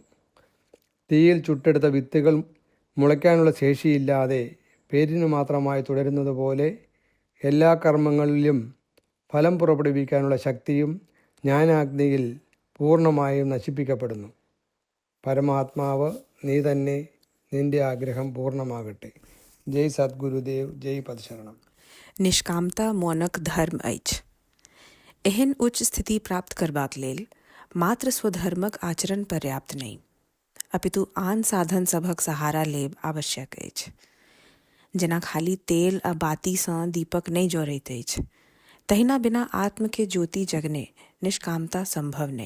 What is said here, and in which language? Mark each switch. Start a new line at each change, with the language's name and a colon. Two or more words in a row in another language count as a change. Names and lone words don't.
Malayalam: തീയിൽ ചുട്ടെടുത്ത വിത്തുകൾ മുളയ്ക്കാനുള്ള ശേഷിയില്ലാതെ പേരിനു മാത്രമായി തുടരുന്നത് പോലെ എല്ലാ കർമ്മങ്ങളിലും ഫലം പുറപ്പെടുവിക്കാനുള്ള ശക്തിയും ജ്ഞാനാഗ്നിയിൽ പൂർണ്ണമായും നശിപ്പിക്കപ്പെടുന്നു. പരമാത്മാവ് നീ തന്നെ, നിന്റെ ആഗ്രഹം പൂർണ്ണമാകട്ടെ. ജയ് സദ്ഗുരുദേവ്, ജയ് പദശരണം.
Maithili: निष्कामता मौनक धर्म अछि। एहन उच्च स्थिति प्राप्त करबाक लेल मात्र स्वधर्मक आचरण पर्याप्त नहि, अपितु आन साधन सभक सहारा लेब आवश्यक अछि। जेना खाली तेल आ बाती सँ दीपक नहि जरैत अछि, तहिना बिना आत्म के ज्योति जगने निष्कामता संभव नहि।